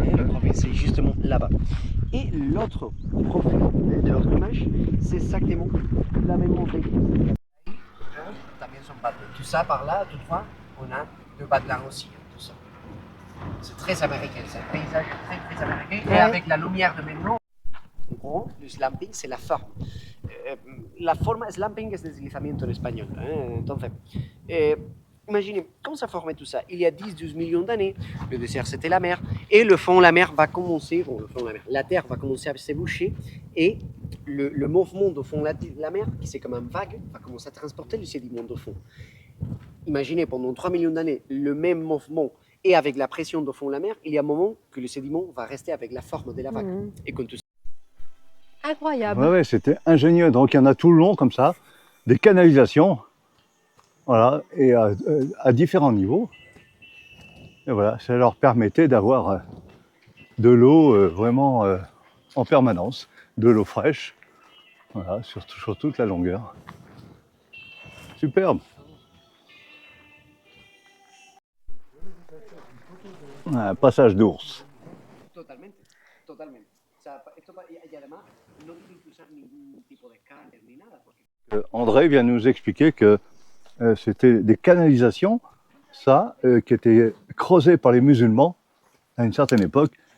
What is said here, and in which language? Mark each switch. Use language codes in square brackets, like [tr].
[fr] Le profil, c'est justement là-bas. Et l'autre profil de l'autre image, c'est exactement la même montagne. [es] También son badlands. [fr] Tout ça par là, toutefois, on a de badlands aussi, tout ça. C'est très américain, c'est un paysage très américain. Et avec la lumière de maintenant, en gros, le slamping, c'est la forme. [es] La forma slamping es deslizamiento en español. [fr] Entonces, imaginez, comment ça formait tout ça? Il y a 10-12 millions d'années, le désert c'était la mer, et le fond, la mer va commencer, la terre va commencer à s'éboucher, et le mouvement au fond de la mer, qui c'est comme un vague, va commencer à transporter le sédiment au fond. Imaginez pendant 3 millions d'années le même mouvement, et avec la pression au fond de la mer, il y a un moment que le sédiment va rester avec la forme de la vague. Et quand tout ça... Incroyable. Ouais, c'était ingénieux. Donc il y en a tout le long comme ça, des canalisations, voilà, et à différents niveaux. Et voilà, ça leur permettait d'avoir de l'eau vraiment en permanence, de l'eau fraîche, voilà, sur toute la longueur. Superbe. Un passage d'ours. [es] Totalmente. O sea, esto, y además no tienen que usar ningún tipo de escáner ni nada. Porque... [fr] André vient nous expliquer que c'était des canalisations, ça, qui étaient creusées par les musulmans à une certaine époque.